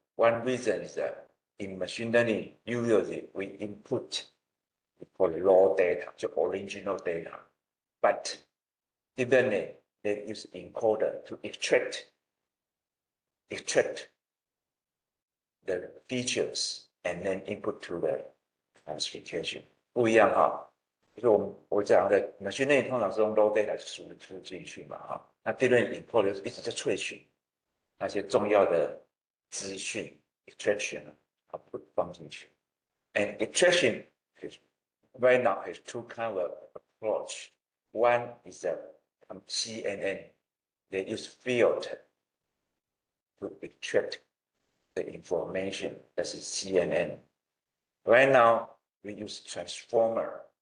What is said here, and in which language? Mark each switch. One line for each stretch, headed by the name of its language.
English: One reason is that in machine learning, usually we input for raw data, the original data. But deep learning, they use encoder to extract the features and then input to the classification
Chinese: 不一样哈。就是我讲的 machine learning 通常是用 raw data 输出进去嘛哈，那 deep learning import 一直在萃取那些重要的资讯 extraction 放进去。
English: And extraction right now has two kind of approach. One is a CNN. They use filter to extract the information. That's CNN. Right now, we use transformer.